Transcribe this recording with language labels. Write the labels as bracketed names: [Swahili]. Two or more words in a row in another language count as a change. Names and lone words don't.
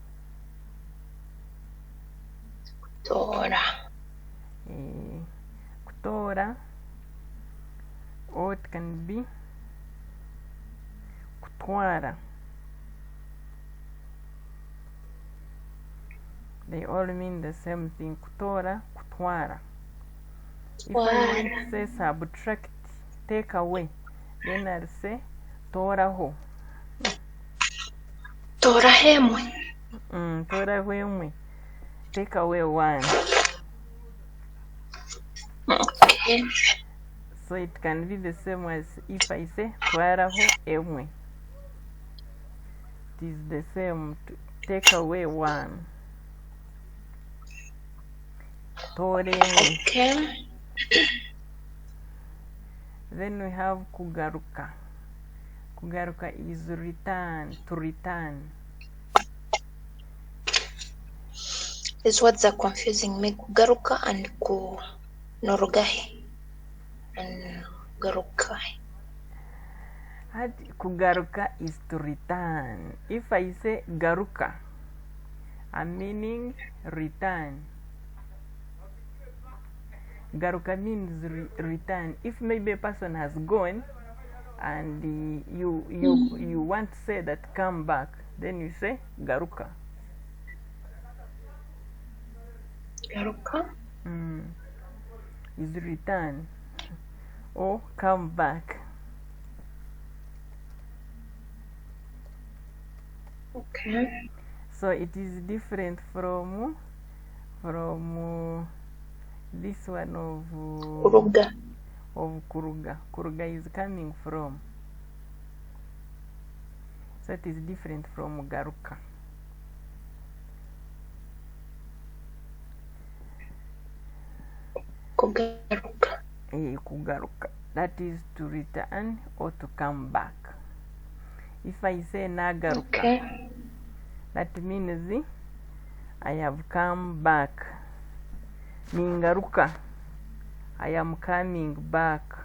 [English] Kutora, or it can be kutwara. They all mean the same thing. [Nyankole] Kutora, kutwara. [English] If I want to say subtract, take away, then I'll say toraho. [Nyankole] Torahemwe. Torahemwe. [English] Take away 1. Okay. So it can be the same as if I say [Nyankole] twaraho emwe. [English] It is the same. To take away 1. Okay. Then we have kugaruka. Kugaruka is return, to return. These words are confusing me. Kugaruka and norogahi. And garukai. Kugaruka is to return. If I say garuka, I'm meaning return. Garuka means return. If maybe a person has gone and you want to say that come back, then you say garuka. [Nyankole] Garuka. [English] Is return or come back. Okay. So it is different from this one of [Nyankole] Kuruga. [English] Of [Nyankole] kuruga. Kuruga [English] is coming from. So it is different from garuka. [Nyankole] Kugaruka. Kugaruka. [English] That is to return or to come back. If I say nagaruka, Okay. that means I have come back. Ningaruka, I am coming back.